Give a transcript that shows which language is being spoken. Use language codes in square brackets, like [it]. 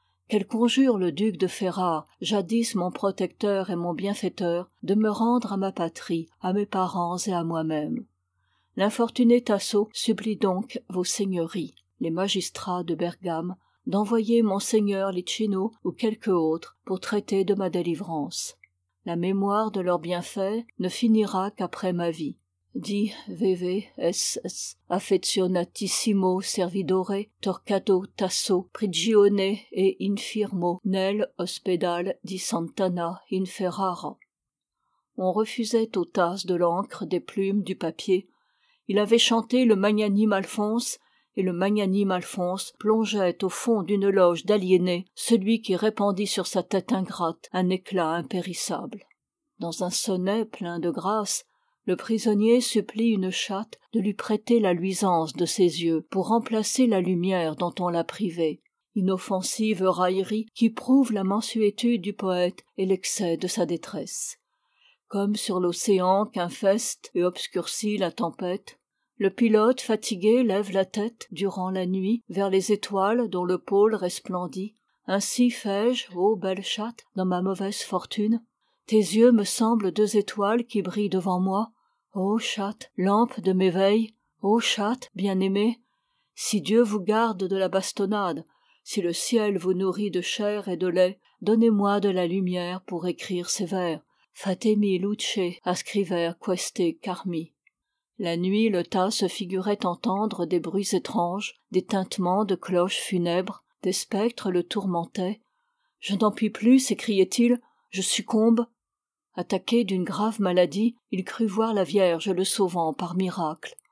[fr] Qu'elle conjure le duc de Ferrare, jadis mon protecteur et mon bienfaiteur, de me rendre à ma patrie, à mes parents et à moi-même. L'infortuné Tasso supplie donc vos seigneuries, les magistrats de Bergame, d'envoyer monseigneur Licino ou quelque autre pour traiter de ma délivrance. La mémoire de leurs bienfaits ne finira qu'après ma vie. [it] Di vive ss affectionatissimo servidore Torquato Tasso prigione e infirmo nel ospedal di Sant'Anna in Ferrara. [fr] On refusait aux Tasses de l'encre, des plumes, du papier. Il avait chanté le magnanime Alphonse, et le magnanime Alphonse plongeait au fond d'une loge d'aliénés celui qui répandit sur sa tête ingrate un éclat impérissable. Dans un sonnet plein de grâce, le prisonnier supplie une chatte de lui prêter la luisance de ses yeux pour remplacer la lumière dont on l'a privée, inoffensive raillerie qui prouve la mansuétude du poète et l'excès de sa détresse. Comme sur l'océan qu'infeste et obscurcit la tempête, le pilote fatigué lève la tête durant la nuit vers les étoiles dont le pôle resplendit. Ainsi fais-je, ô belle chatte, dans ma mauvaise fortune. Tes yeux me semblent deux étoiles qui brillent devant moi. Ô chatte, lampe de mes veilles, ô chatte bien-aimée, si Dieu vous garde de la bastonnade, si le ciel vous nourrit de chair et de lait, donnez-moi de la lumière pour écrire ces vers. [it] Fatemi luce ascriver queste carmi. [fr] La nuit, le tas se figurait entendre des bruits étranges, des tintements de cloches funèbres, des spectres le tourmentaient. « Je n'en puis plus, s'écriait-il, je succombe. » Attaqué d'une grave maladie, il crut voir la Vierge le sauvant par miracle.